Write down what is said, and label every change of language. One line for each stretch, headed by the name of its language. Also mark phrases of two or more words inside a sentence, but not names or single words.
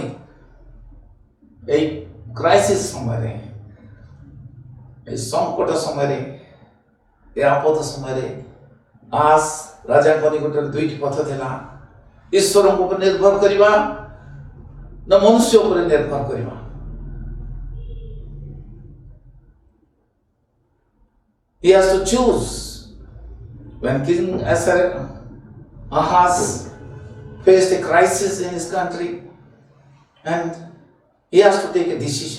Odia: এই କ୍ରାଇସିସ୍ ସମୟରେ, এই ସଙ୍କଟ ସମୟରେ, ଏ ଆପଦ ସମୟରେ ଆହାଜ ରାଜାଙ୍କ ନିକଟରେ ଦୁଇଟି ପଥ ଥିଲା, ଈଶ୍ୱରଙ୍କ ଉପରେ ନିର୍ଭର କରିବା ନା ମନୁଷ୍ୟ ଉପରେ ନିର୍ଭର କରିବା।
English: He has to choose. When King Ahaz faced a crisis in his country, and he has to take a decision.